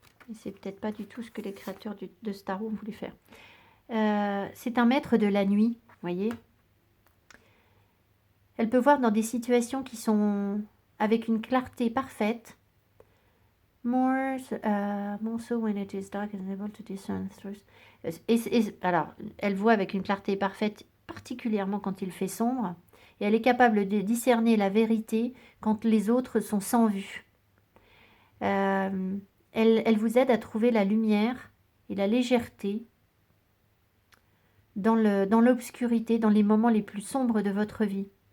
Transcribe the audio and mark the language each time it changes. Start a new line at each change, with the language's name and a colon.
French: Et c'est peut-être pas du tout ce que les créateurs de Star Wars voulaient faire. C'est un maître de la nuit, vous voyez. Elle peut voir dans des situations qui sont avec une clarté parfaite.
English: More so when it is dark and able to discern truth.
French: Alors, elle voit avec une clarté parfaite, particulièrement quand il fait sombre. Et elle est capable de discerner la vérité quand les autres sont sans vue. Elle vous aide à trouver la lumière et la légèreté dans l'obscurité, dans les moments les plus sombres de votre vie.